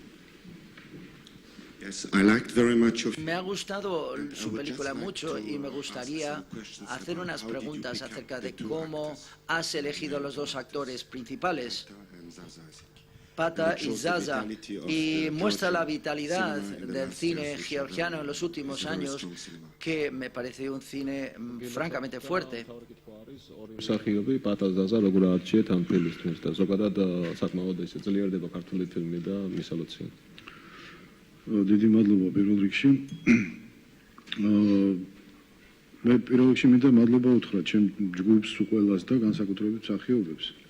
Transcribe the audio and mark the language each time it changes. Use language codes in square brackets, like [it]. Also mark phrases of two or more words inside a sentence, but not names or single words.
[es] Me ha gustado su película mucho y me gustaría hacer unas preguntas acerca de cómo has elegido los dos actores principales, Pata y Zaza, y muestra la vitalidad del cine georgiano en los últimos años, que me parece un cine francamente fuerte. [ka] დიდი მადლობა პირველ რიგში. მე პირველ რიგში მინდა მადლობა უთხრა ჩემ ჯგუფს უყველას და განსაკუთრებით მსახიობებს.